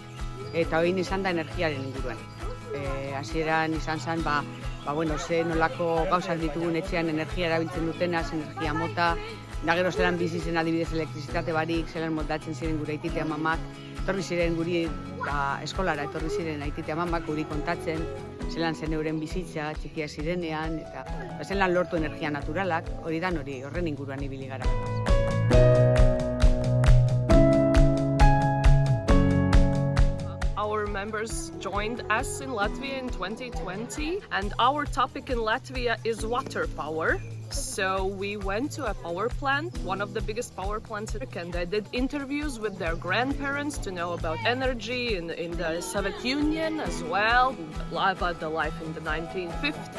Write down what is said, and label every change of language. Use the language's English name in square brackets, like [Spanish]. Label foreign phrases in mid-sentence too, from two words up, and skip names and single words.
[Basque] Eta hori izan da energiaren inguruan. Hasieran izan zen, ze nolako gauzak ditugun etxean energia erabiltzen dutenaz, energia mota, da gero zelan bizi zen adibidez elektrizitate barik, zelan moldatzen ziren gure aitite amamak, etorri ziren guri eskolara, etorri ziren aitite amamak guri kontatzen, zelan zen euren bizitza, txikia zirenean, eta zelan lortu energia naturalak, horren inguruan ibili gara. [English] Our members joined us in Latvia in 2020, and our topic in Latvia is water power. So we went to a power plant, one of the biggest power plants, and I did interviews with their grandparents to know about energy in the Soviet Union as well, about the life in the 1950s.